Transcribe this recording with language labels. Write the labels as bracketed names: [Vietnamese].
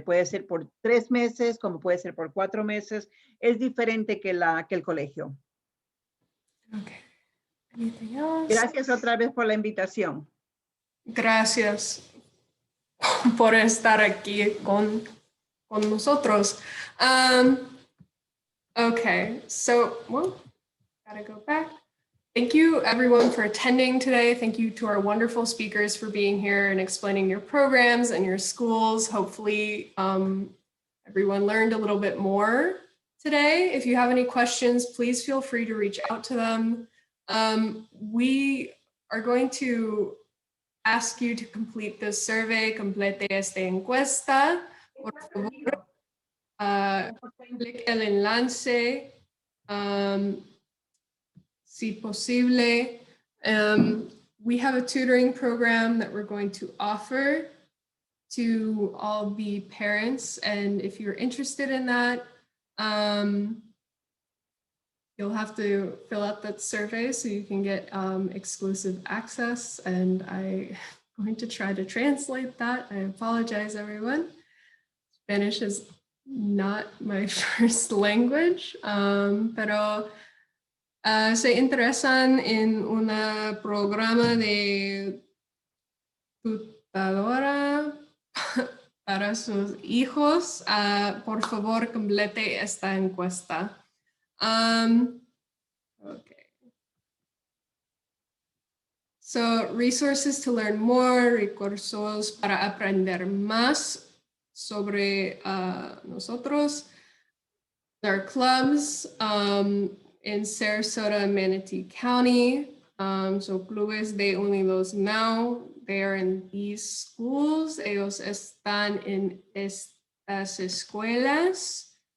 [Spanish] Puede ser por 3 meses, como puede ser por 4 meses. Es diferente que el colegio. [English] Okay. Anything else? [Spanish] Gracias otra vez por la invitación. Gracias por estar aquí con nosotros. [English] Okay, so, well, gotta go back. Thank you everyone for attending today. Thank you to our wonderful speakers for being here and explaining your programs and your schools. Hopefully everyone learned a little bit more today. If you have any questions, please feel free to reach out to them. We are going to ask you to complete this survey. [Spanish] Complete esta encuesta. Por favor, clic el enlace. Si posible. [English] We have a tutoring program that we're going to offer to all the parents. And if you're interested in that, you'll have to fill out that survey so you can get exclusive access. And I'm going to try to translate that. I apologize, everyone. Spanish is not my first language, [Spanish] pero se interesan en un programa de tutadora para sus hijos, por favor, complete esta encuesta. [English] Okay. So, resources to learn more, [Spanish] recursos para aprender más sobre nosotros. [English] There are clubs in Sarasota and Manatee County. So clubes de Unidos Now, they are in these schools. [Spanish] Ellos están en estas escuelas.